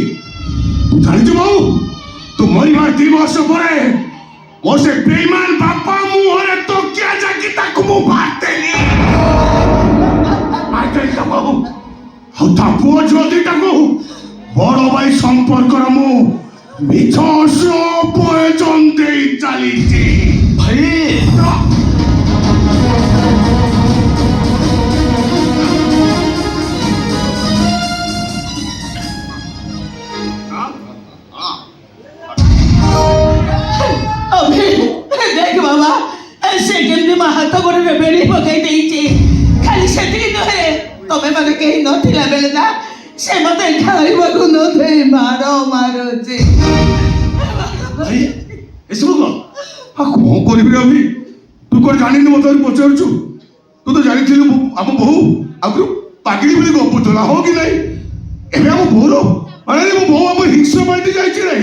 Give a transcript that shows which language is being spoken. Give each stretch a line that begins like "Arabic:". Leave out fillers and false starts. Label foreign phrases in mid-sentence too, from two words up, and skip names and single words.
Odia: ତୁ ଜାଣିଛୁ ବୋଉ, ତୁ ମରିବାର 2 ବର୍ଷ ପରେ ମୋ ସେ ବେଇମାନ ବାପା ମୁହଁରେ ତକିଆ ଜାକି ତାକୁ ମୁଁ ମାରିଦେଲି। ବୋଉ ଆଉ ତା ପୁଅ ଝିଅ ଦିଟାକୁ ବଡ଼ ଭାଇ ସମ୍ପର୍କର ମୁଁ ମିଛ ପ୍ରୟୋଜନ ଦେଇ ଚାଲିଛି। ଭାଇ ଅଭି ଦେଖ ବାବା ଏସେ କେମିତି ମା ହାତ ଗୋଡ଼େ ରେ ବେଡ଼ି ପକାଇ ଦେଇଛି ଖାଲି ସେତିକି ନୁହେଁ ତମେ ମାନେ କେହି ନଥିଲା ବେଳେ ନା ସେ ମତେ ଖାଇବାକୁ ନ ଦେ ମାରୋ ମାରୋ ଯେ ଭାଇ ଏସବୁ କଣ? କଣ କରିବି ରବି? ତୁ କଣ ଜାଣିନି ମତେ ପଚାରୁଛୁ? ତୁ ତ ଜାଣିଥିଲୁ ଆମ ବୋହୁ ଆଗରୁ ପାଗିଳି ବୋଲି ଗପୁଥିଲା, ହଁ କି ନାଇଁ? ଏବେ ଆମ ବୋହୁର ମାନେ ମୋ ବୋହୁ ଆମ ହିଂସ ବାଣ୍ଟି ଯାଇଛି ନାଇଁ।